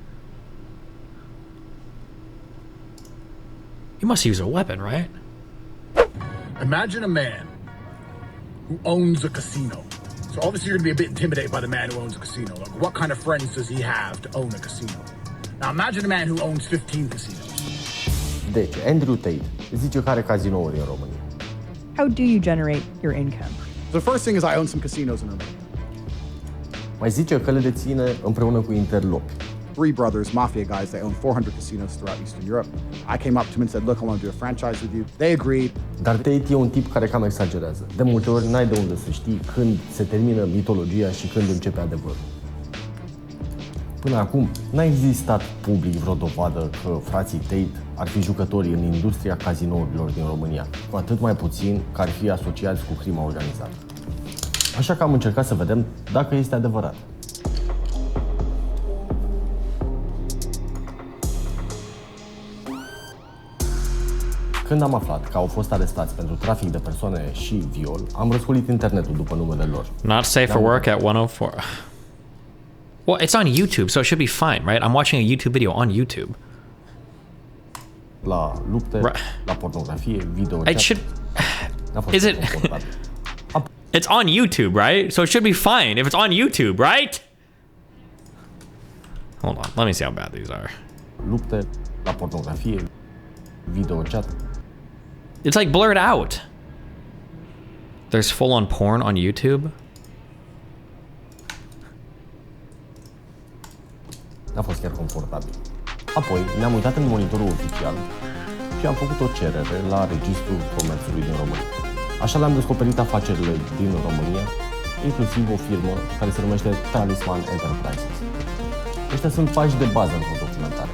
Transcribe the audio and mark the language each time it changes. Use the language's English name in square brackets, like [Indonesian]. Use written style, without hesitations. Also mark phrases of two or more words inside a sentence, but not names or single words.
[English] He must use a weapon, right? Imagine a man who owns a casino. So obviously you're gonna be a bit intimidated by the man who owns a casino. Like, what kind of friends does he have to own a casino? Now imagine a man who owns 15 casinos. [Romanian] Deci, Andrew Tate zice că are cazinouri în România. [English] How do you generate your income? The first thing is I own some casinos in Romania. [Romanian] Mai zice că le deține împreună cu interlopi. [English] 3 brothers, Mafia guys, they own 400 casinos throughout Eastern Europe. I came up to him and said, look, I want to do a franchise with you. They agreed. [Romanian] Dar Tate e un tip care cam exagerează. De multe ori n-ai de unde să știi când se termină mitologia și când începe adevărul. Până acum, n-a existat public vreo dovadă că frații Tate ar fi jucători în industria cazinourilor din România, cu atât mai puțin că ar fi asociați cu crima organizată. Așa că am încercat să vedem dacă este adevărat. Când am aflat că au fost arestați pentru trafic de persoane și viol, am răscolit internetul după numele lor. [English] Not safe for work at 104. Well, it's on YouTube, so it should be fine, right? I'm watching a YouTube video on YouTube. [Romanian] La lupte, la pornografie, video. [English] It should... Is it... It's on YouTube, right? So it should be fine if it's on YouTube, right? Hold on, let me see how bad these are. [Romanian] Lupte, la pornografie, video chat. [English] It's like blurred out. There's full-on porn on YouTube. [Romanian] N-a fost chiar confortabil. Apoi ne-am uitat în monitorul oficial și am făcut o cerere la Registrul Comerțului din România. Așa le-am descoperit afacerile din România, inclusiv o firmă care se numește Talisman Enterprises. Ăștia sunt pași de bază într-o documentare.